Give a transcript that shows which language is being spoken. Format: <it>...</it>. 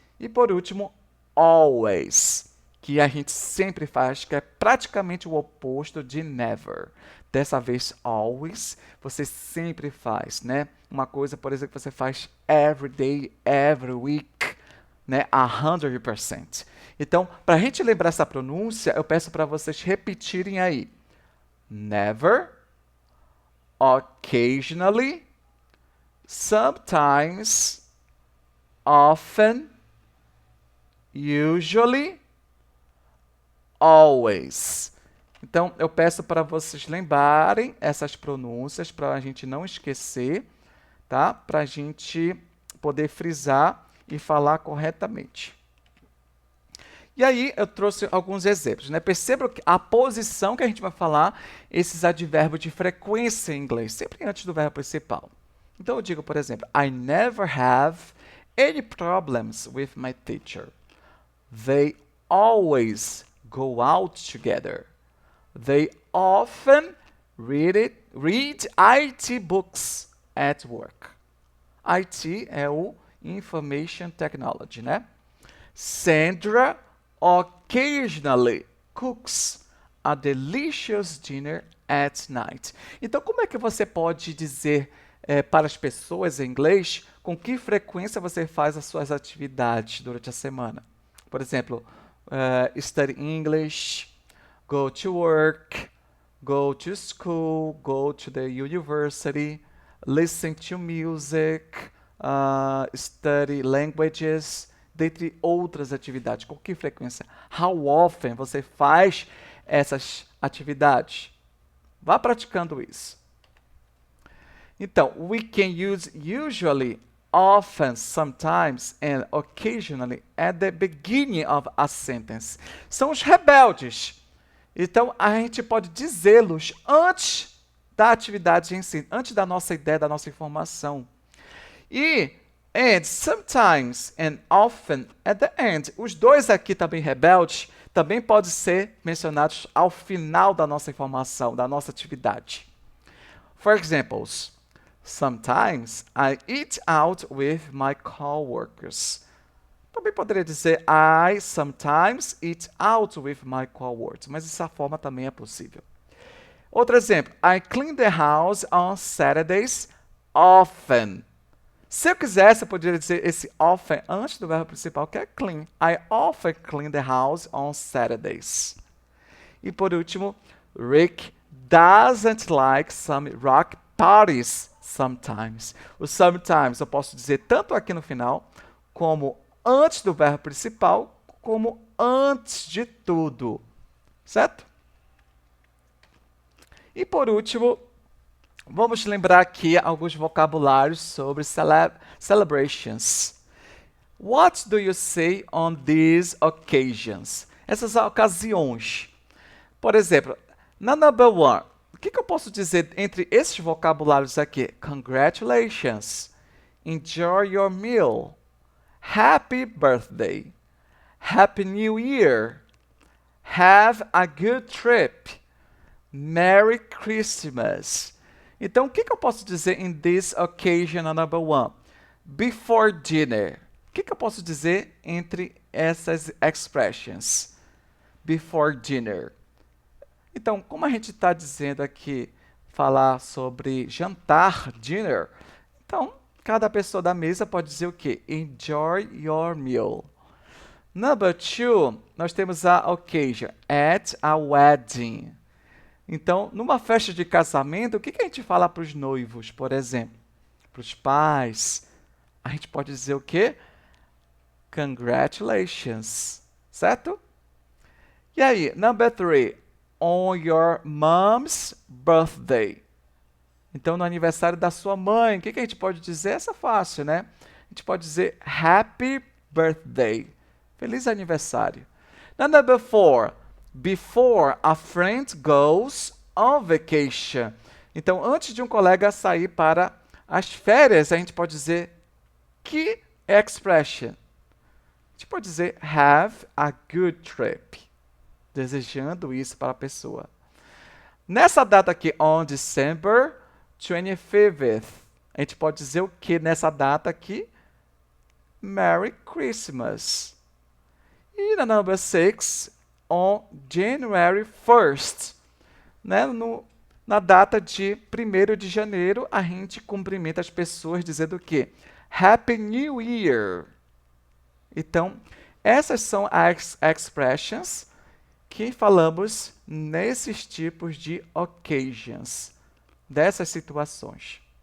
<pt>E por último, always, que a gente sempre faz, que é praticamente o oposto de never. Dessa vez, always, você sempre faz, né? Uma coisa, por exemplo, que você faz</pt> <en>every day, every week,</en> <pt>né? 100%. Então, para a gente lembrar essa pronúncia, eu peço para vocês repetirem aí.</pt> <en>Never, occasionally, sometimes, often, usually, always.</en> <pt>Então, eu peço para vocês lembrarem essas pronúncias para a gente não esquecer, tá? Para a gente poder frisar e falar corretamente. E aí, eu trouxe alguns exemplos, né? Perceba que a posição que a gente vai falar, esses advérbios de frequência em inglês, sempre antes do verbo principal. Então, eu digo, por exemplo,</pt> <en>I never have any problems with my teacher. They always go out together. They often read IT books at work.</en> <pt>IT é o Information Technology, né?</pt> <en>Sandra occasionally cooks a delicious dinner at night.</en> <pt>Então, como é que você pode dizer para as pessoas em inglês com que frequência você faz as suas atividades durante a semana?</pt> <en>Por exemplo, study English, go to work, go to school, go to the university, listen to music, study languages,</en> <pt>dentre outras atividades. Com que frequência?</pt> <en>How often</en> <pt>você faz essas atividades? Vá praticando isso.</pt> <en>Então, we can use usually, often, sometimes, and occasionally at the beginning of a sentence.</en> <pt>São os rebeldes. Então, a gente pode dizê-los antes da atividade em si, antes da nossa ideia, da nossa informação.</pt> <en>E and, sometimes, and often at the end.</en> <pt>Os dois aqui também rebeldes, também podem ser mencionados ao final da nossa informação, da nossa atividade.</pt> <en>For examples, sometimes I eat out with my coworkers.</en> <pt>Também poderia dizer</pt> <en>I sometimes eat out with my coworkers,</en> <pt>mas essa forma também é possível. Outro exemplo,</pt> <en>I clean the house on Saturdays often.</en> <pt>Se eu quisesse, eu poderia dizer esse often antes do verbo principal, que é clean.</pt> <en>I often clean the house on Saturdays.</en> <pt>E por último,</pt> <en>Rick doesn't like some rock parties sometimes.</en> <pt>O sometimes eu posso dizer tanto aqui no final, como antes do verbo principal, como antes de tudo. Certo? E por último, vamos lembrar aqui alguns vocabulários sobre celebrations.</pt> <en>What do you say on these occasions?</en> <pt>Essas ocasiões. Por exemplo, na number one, o que eu posso dizer entre esses vocabulários aqui?</pt> <en>Congratulations. Enjoy your meal. Happy birthday. Happy New Year. Have a good trip. Merry Christmas.</en> <pt>Então, o que eu posso dizer in this occasion number one?</pt> <en>Before dinner.</en> <pt>O que eu posso dizer entre essas expressions?</pt> <en>Before dinner.</en> <pt>Então, como a gente está dizendo aqui, falar sobre jantar, dinner, então, cada pessoa da mesa pode dizer o quê?</pt> <en>Enjoy your meal. Number two,</en> <pt>nós temos a</pt> <en>occasion, at a wedding.</en> <pt>Então, numa festa de casamento, o que a gente fala para os noivos, por exemplo? Para os pais, a gente pode dizer o quê?</pt> <en>Congratulations, certo? E aí, number three, on your mom's birthday.</en> <pt>Então, no aniversário da sua mãe, o que a gente pode dizer? Essa é fácil, né? A gente pode dizer</pt> <en>happy birthday.</en> <pt>Feliz aniversário.</pt> <en>Now, number four, before a friend goes on vacation.</en> <pt>Então, antes de um colega sair para as férias, a gente pode dizer que expression? A gente pode dizer</pt> <en>have a good trip,</en> <pt>desejando isso para a pessoa. Nessa data aqui,</pt> <en>on December 25th,</en> <pt>a gente pode dizer o que nessa data aqui?</pt> <en>Merry Christmas. E na number 6, on January 1st, né?</en> <pt>Na data de 1º de janeiro, a gente cumprimenta as pessoas dizendo o quê?</pt> <en>Happy New Year.</en> <pt>Então, essas são as expressions que falamos nesses tipos de occasions, dessas situações.</pt>